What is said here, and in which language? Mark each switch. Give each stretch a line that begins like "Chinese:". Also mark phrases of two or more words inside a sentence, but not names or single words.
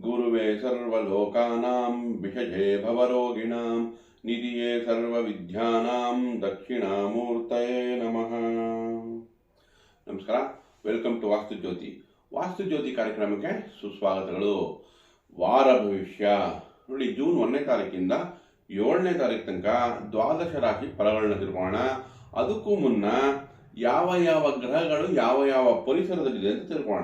Sanskrit: ध्रुवे सर्वलोकानां विषजे भवरोगिणां निधिये सर्वविद्यानां दक्षिणामूर्तये नमः.
Kannada: ನಮಸ್ಕಾರ,
English: welcome to
Kannada: ವಾಸ್ತು ಜ್ಯೋತಿ ಕಾರ್ಯಕ್ರಮಕ್ಕೆ ಸುಸ್ವಾಗತಗಳು. ವಾರ ಭವಿಷ್ಯ ನೋಡಿ, ಜೂನ್ 1ನೇ ತಾರೀಕಿಂದ 7ನೇ ತಾರೀಕು ತನಕ ದ್ವಾದಶ ರಾಶಿ ಫಲಗಳನ್ನ ತಿಳ್ಕೊಳ್ಳೋಣ. ಅದಕ್ಕೂ ಮುನ್ನ ಯಾವ ಯಾವ ಗ್ರಹಗಳು ಯಾವ ಯಾವ ಪರಿಸರದಲ್ಲಿದೆ ಅಂತ ತಿಳ್ಕೊಳ್ಳೋಣ.